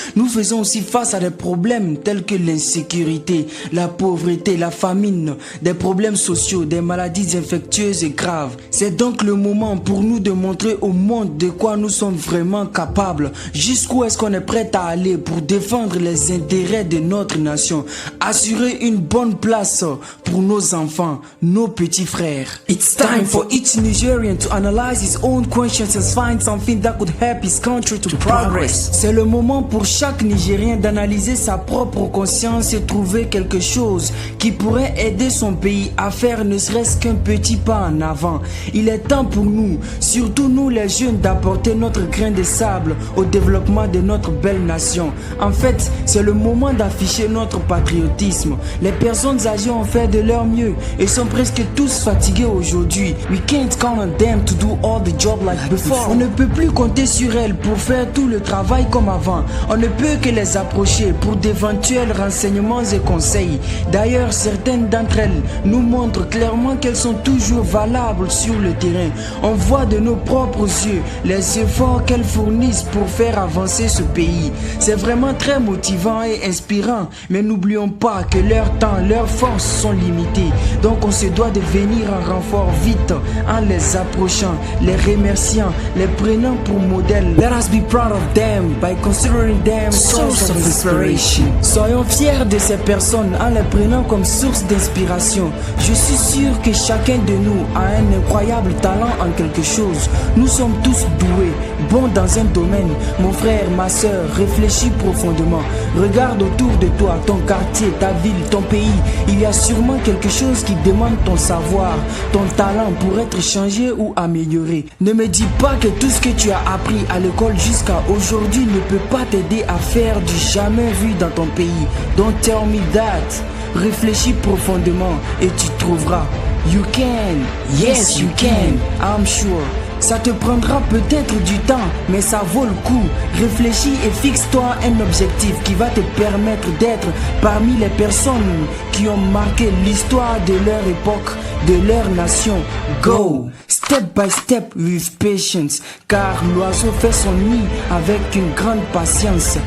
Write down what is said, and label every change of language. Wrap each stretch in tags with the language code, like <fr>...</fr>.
<fr>Nous faisons aussi face à des problèmes tels que l'insécurité, la pauvreté, la famine, des problèmes sociaux, des maladies infectieuses et graves. C'est donc le moment pour nous de montrer au monde de quoi nous sommes vraiment capables. Jusqu'où est-ce qu'on est prêt à aller pour défendre les intérêts de notre nation. Assurer une bonne place pour nos enfants, nos petits frères.</fr> <en>It's time for each Nigerian to analyze his own conscience and find something that could help his country to progress.</en> <fr>C'est le moment pour chaque Nigérien d'analyser sa propre conscience et trouver quelque chose qui pourrait aider son pays à faire ne serait-ce qu'un petit pas en avant. Il est temps pour nous, surtout nous les jeunes, d'apporter notre grain de sable au développement de notre belle nation. En fait, c'est le moment d'afficher notre patriotisme. Les personnes âgées ont fait de leur mieux et sont presque tous fatigués aujourd'hui.</fr> <en>We can't count on them to do all the job like before.</en> <fr>On ne peut plus compter sur elles pour faire tout le travail comme avant. On ne peut que les approcher pour d'éventuels renseignements et conseils. D'ailleurs, certaines d'entre elles nous montrent clairement qu'elles sont toujours valables sur le terrain. On voit de nos propres yeux les efforts qu'elles fournissent pour faire avancer ce pays. C'est vraiment très motivant et inspirant, mais n'oublions pas que leur temps, leurs forces sont limitées. Donc on se doit de venir en renfort vite en les approchant, les remerciant, les prenant pour modèle.</fr> <en>Let us be proud of them by considering them source of inspiration.</en> <fr>Soyons fiers de ces personnes en les prenant comme source d'inspiration. Je suis sûr que chacun de nous a un incroyable talent en quelque chose. Nous sommes tous doués, bons dans un domaine. Mon frère, ma soeur, réfléchis profondément. Regarde autour de toi, ton quartier, ta ville, ton pays. Il y a sûrement quelque chose qui demande ton savoir, ton talent pour être changé ou amélioré. Ne me dis pas que tout ce que tu as appris à l'école jusqu'à aujourd'hui ne peut pas t'aider à faire du jamais vu dans ton pays.</fr> <en>Don't tell me that.</en> <fr>Réfléchis profondément et tu trouveras.</fr> <en>You can, yes you can, I'm sure.</en> <fr>Ça te prendra peut-être du temps, mais ça vaut le coup. Réfléchis et fixe-toi un objectif qui va te permettre d'être parmi les personnes qui ont marqué l'histoire de leur époque, de leur nation.</fr> <en>Go! Step by step with patience,</en> <fr>car l'oiseau fait son nid avec une grande patience.</fr>